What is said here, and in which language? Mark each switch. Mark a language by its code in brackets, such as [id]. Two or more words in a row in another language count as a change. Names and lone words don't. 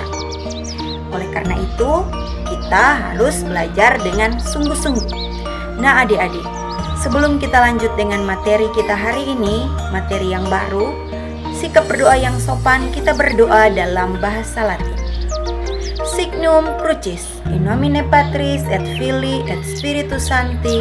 [id] Oleh karena itu, kita harus belajar dengan sungguh-sungguh. Nah adik-adik, sebelum kita lanjut dengan materi kita hari ini, materi yang baru, sikap berdoa yang sopan, kita berdoa dalam bahasa Latin. [la] Signum Crucis, in nomine Patris et Filii et Spiritus Sancti.